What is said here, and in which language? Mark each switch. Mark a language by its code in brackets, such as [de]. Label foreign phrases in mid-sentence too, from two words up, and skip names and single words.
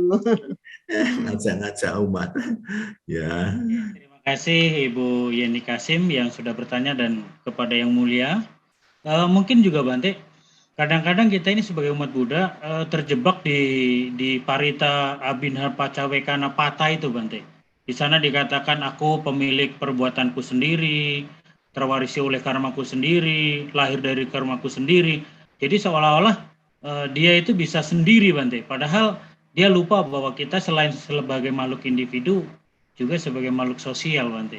[id] ngajak-ngajak umat ya. Terima kasih Ibu Yeni Kasim yang sudah bertanya dan kepada Yang Mulia. Mungkin juga Bante, kadang-kadang kita ini sebagai umat Buddha terjebak di parita [pi] abinha pacawekana pata [id] itu Bante. Di sana dikatakan aku pemilik perbuatanku sendiri, terwarisi oleh karmaku sendiri, lahir dari karmaku sendiri. Jadi seolah-olah dia itu bisa sendiri Bante. Padahal dia lupa bahwa kita selain sebagai makhluk individu juga sebagai makhluk sosial Bante.